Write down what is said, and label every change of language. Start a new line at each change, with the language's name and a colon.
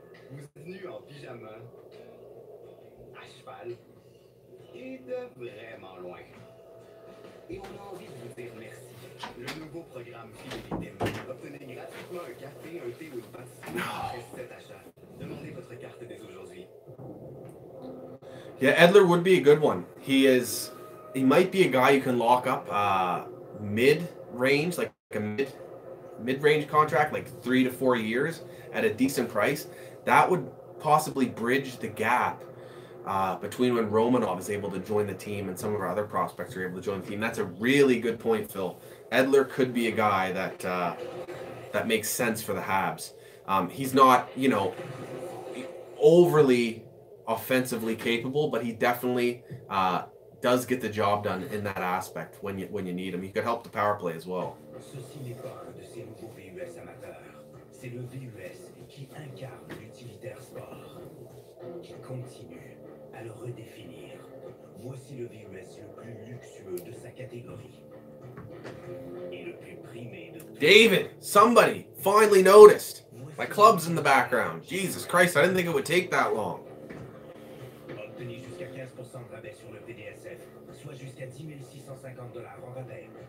French: Vous êtes venus en pyjama, à cheval, et de vraiment loin. Et on a envie de vous dire merci. Le nouveau programme Fidélité. Obtenez gratuitement un café, un thé ou une pâtisserie après cet achat. Demandez votre carte dès aujourd'hui.
English: Yeah, Edler would be a good one. He might be a guy you can lock up mid-range, like a mid-range contract, like 3 to 4 years at a decent price. That would possibly bridge the gap between when Romanov is able to join the team and some of our other prospects are able to join the team. That's a really good point, Phil. Edler could be a guy that makes sense for the Habs. He's not, overly offensively capable, but he definitely does get the job done in that aspect when you need him. He could help the power play as well.
French: Ceci n'est pas un de ces nouveaux VUS amateurs. C'est le VUS qui incarne l'utilitaire sport, qui continue à le redéfinir. Voici le VUS le plus luxueux de sa catégorie et le plus primé de tous.
English: David, somebody finally noticed. My club's in the background. Jesus Christ, I didn't think it would take that long.
French: Obtenez jusqu'à 15% de rabais sur le PDSF, soit jusqu'à 10 650 $ en rabais.